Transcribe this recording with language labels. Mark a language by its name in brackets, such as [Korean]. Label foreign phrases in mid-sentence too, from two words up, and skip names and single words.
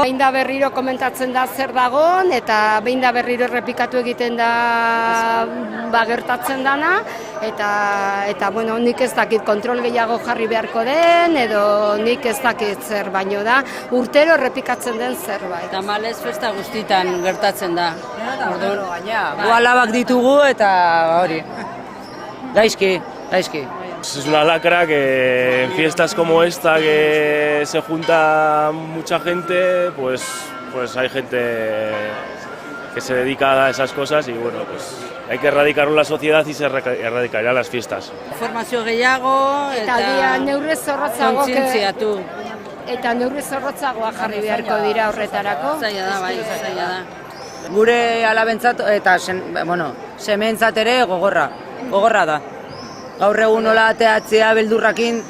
[Basque] Behin da berriro komentatzen da zer dagon, eta behin da berriro errepikatu egiten da gertatzen dana, eta nik ez dakit kontrol gehiago jarri beharko den, edo nik ez dakit zer, baino da urtero errepikatzen den zerbait. Eta malez festa guztitan gertatzen da. Gu alabak ditugu eta hori, gaizki. [Spanish] Es una lacra que en fiestas como esta que se junta mucha gente, pues hay gente que se dedica a esas cosas y hay que erradicarlo en la sociedad y se erradicará las fiestas. [Basque] Informazio gehiago eta neurri zorrotzago kontzientziatu. Eta neurri zorrotzagoa jarri beharko dira horretarako. Zaila da. Gure alabentzat eta sementzat ere gogorra da. Gaur egun nola ateatzea beldurrakin.